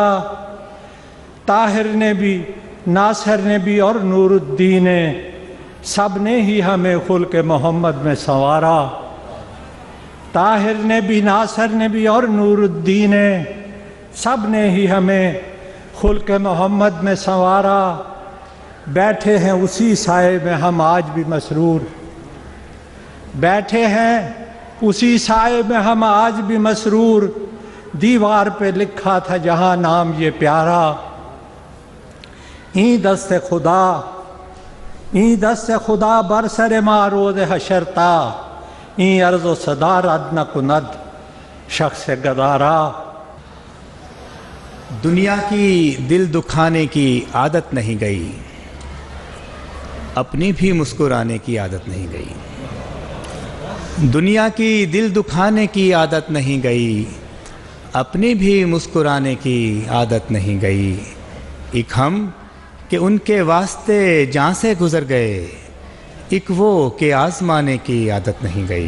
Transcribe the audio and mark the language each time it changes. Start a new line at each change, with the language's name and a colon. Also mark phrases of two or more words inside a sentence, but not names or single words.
Urdu: طاہر نے بھی ناصر نے بھی اور نور الدین نے سب نے ہی ہمیں خلق محمد میں سنوارا، طاہر نے بھی ناصر نے بھی اور نور الدین نے سب نے ہی ہمیں خلق محمد میں سنوارا۔ بیٹھے ہیں اسی سائے میں ہم آج بھی مسرور، بیٹھے ہیں اسی سائے میں ہم آج بھی مسرور، دیوار پہ لکھا تھا جہاں نام یہ پیارا،
Persian: این دست خدا این دست خدا بر سر ما روز حشر تا، این عرض و صدارت نہ کند شخص گدارا۔
Urdu: دنیا کی دل دکھانے کی عادت نہیں گئی، اپنی بھی مسکرانے کی عادت نہیں گئی، دنیا کی دل دکھانے کی عادت نہیں گئی، اپنی بھی مسکرانے کی عادت نہیں گئی، ایک ہم کہ ان کے واسطے جاں سے گزر گئے، ایک وہ کہ آزمانے کی عادت نہیں گئی۔